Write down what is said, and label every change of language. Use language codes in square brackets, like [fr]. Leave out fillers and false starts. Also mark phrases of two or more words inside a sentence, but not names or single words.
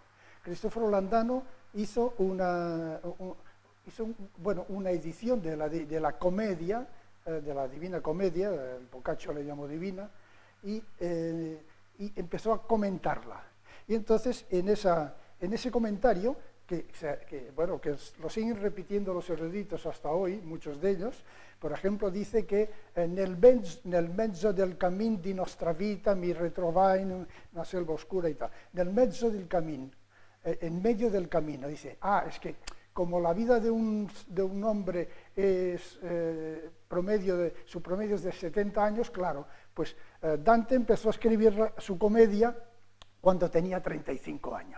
[es] Cristoforo Landano hizo una edición de la comedia, de la Divina Comedia, el Boccaccio le llamó divina, y empezó a comentarla. Y entonces, en ese comentario, que lo siguen repitiendo los eruditos hasta hoy, muchos de ellos, por ejemplo, dice que [it] nel mezzo del cammin di nostra vita mi ritrovai in una selva oscura [es] y tal. [it] Nel mezzo del camino, [es] en medio del camino, dice, es que como la vida de un hombre es su promedio es de 70 años, claro, pues Dante empezó a escribir su comedia cuando tenía 35 años.